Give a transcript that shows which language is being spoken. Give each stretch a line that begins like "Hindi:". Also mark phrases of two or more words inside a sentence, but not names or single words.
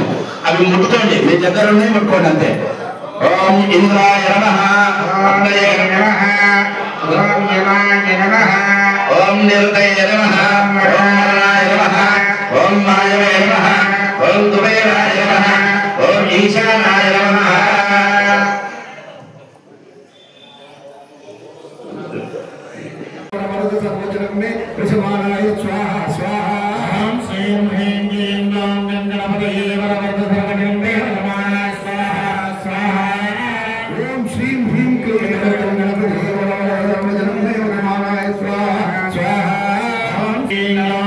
Telugu: అవి ముట్టుకోండి, మీ దగ్గర ఉన్నాయి ముట్టుకోండి అంతే.
Sanskrit: ఓం ఇంద్రాయ నమః, అగ్నయే నమః, ఓం యమాయ నమః, ఓం నిరుతయ నమః, ఓం వరుణాయ నమః, ఓం వాయవే నమః, ఓం కుబేరాయ నమః, ఓం ఈశానాయ నమః. प्रसमानाय स्वाहा स्वाहा ह्रां श्रीं ह्रीं क्लीं ग्लौं गणपतये वरवरदधर्मगणपतये नमः स्वाहा स्वाहा ॐ श्रीं ह्रीं क्लीं गणपतये वरवरदधर्मगणपतये नमः स्वाहा स्वाहा ह्रां श्रीं ग्लौं